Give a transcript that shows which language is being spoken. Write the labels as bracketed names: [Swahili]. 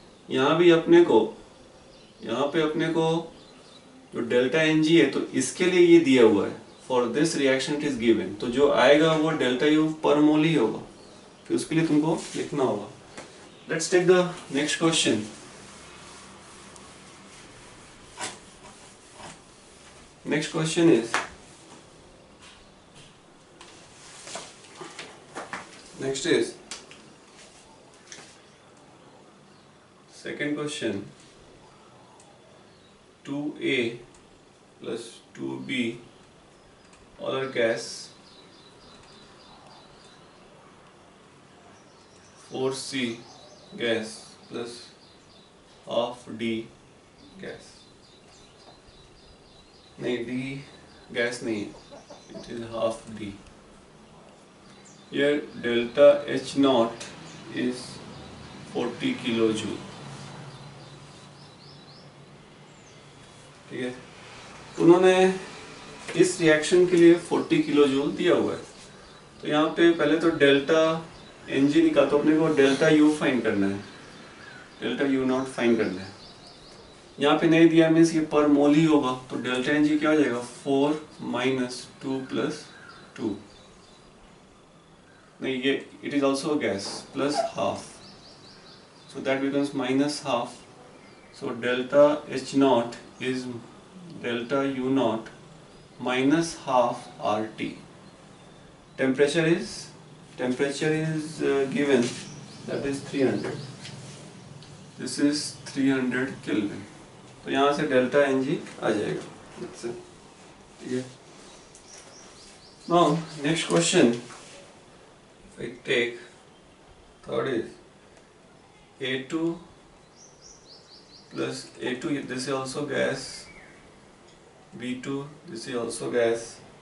[Hindi] यहाँ पे अपने को जो डेल्टा Ng है तो इसके लिए ये दिया हुआ है, [English] for this reaction it is given, [Hindi] तो जो आएगा वो डेल्टा U पर मोल ही होगा, फिर उसके लिए तुमको लिखना होगा। [English] Let's take the next question. Next question is second question, 2A plus 2B all are gas, 4C gas plus half D gas, [Hindi] नहीं D gas नहीं है, [English] it is half D। Here delta H naught is 40 kilojoule, [Hindi] ठीक है। उन्होंने इस reaction के लिए 40 kilojoule दिया हुआ है, तो यहाँ पे पहले तो डेल्टा Ng निकाल, तो अपने को डेल्टा U फाइंड करना है, डेल्टा U नॉट फाइंड करना है। यहाँ पे नहीं दिया मीन्स ये पर मोल ही होगा, तो डेल्टा Ng क्या हो जाएगा 4 - 2 + 2, नहीं ये [English] It is also gas plus half, so that becomes -half। So delta H naught is delta U naught minus half RT. Temperature is given, that is 300. This is 300 Kelvin. [Hindi] तो यहाँ से delta Ng आ जाएगा, [English] that's it, [Hindi] ठीक है। [English] Now next question, if I take third is A2 plus A2, this is also gas, B2, this is also gas.